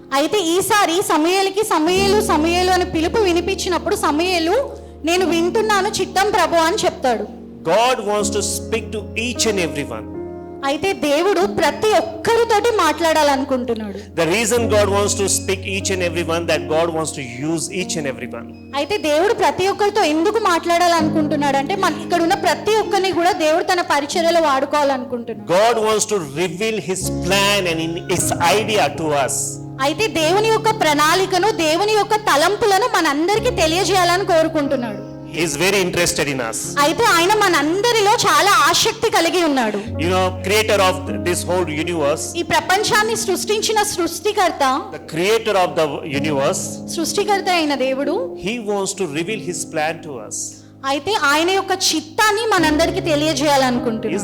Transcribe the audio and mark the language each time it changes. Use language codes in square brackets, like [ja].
[te] అయితే ఈసారి సమూయేలు అని పిలుపు వినిపించినప్పుడు సమూయేలు నేను వింటున్నాను చిత్తం ప్రభువా అని చెప్తాడు. [en] God wants to speak to each and everyone. [te] అయితే దేవుడు ప్రతి ఒక్కరితోటి మాట్లాడాలనుకుంటున్నాడు. [en] The reason God wants to speak each and everyone, that God wants to use each and everyone. [te] అయితే దేవుడు ప్రతి ఒక్కరితో ఎందుకు మాట్లాడాలనుకుంటున్నాడు అంటే ఇక్కడ ఉన్న ప్రతి ఒక్కరిని కూడా దేవుడు తన పరిచర్యలో వాడుకోవాలనుకుంటున్నాడు. [en] God wants to reveal his plan and his idea to us. [te] అయితే దేవుని యొక్క ప్రణాళికను దేవుని యొక్క తలంపులను మనందరికీ తెలియజేయాలని కోరుకుంటున్నాడు. [en] He is very interested in us. [te] అయితే ఆయన మనందరిలో చాలా ఆసక్తి కలిగి ఉన్నాడు. [en] Creator of this whole universe, [te] ఈ ప్రపంచాన్ని సృష్టించిన సృష్టికర్త, [en] the creator of the universe, [te] సృష్టికర్త అయిన దేవుడు, [en] he wants to reveal his plan to us. [te] అయితే ఆయన యొక్క చిత్తాన్ని మనందరికీ తెలియజేయాలనుకుంటున్నాడు.